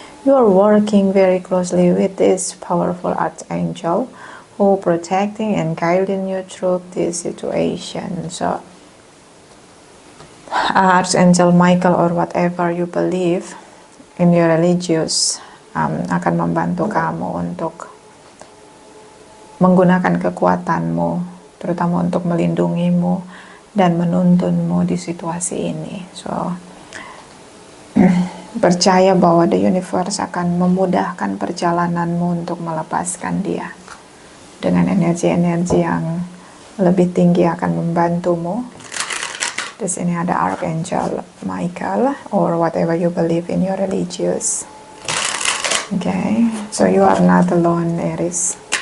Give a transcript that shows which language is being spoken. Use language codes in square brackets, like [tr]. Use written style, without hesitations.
[en] You are working very closely with this powerful Archangel who protecting and guiding you through this situation. So Archangel Michael or whatever you believe in your religious [id] akan membantu kamu untuk menggunakan kekuatanmu, terutama untuk melindungimu dan menuntunmu di situasi ini. So percaya bahwa [en] the universe [id] akan memudahkan perjalananmu untuk melepaskan dia. Dengan energi-energi yang lebih tinggi akan membantumu. Di sini ada [en] Archangel Michael or whatever you believe in your religious. Okay, so you are not alone, Aries.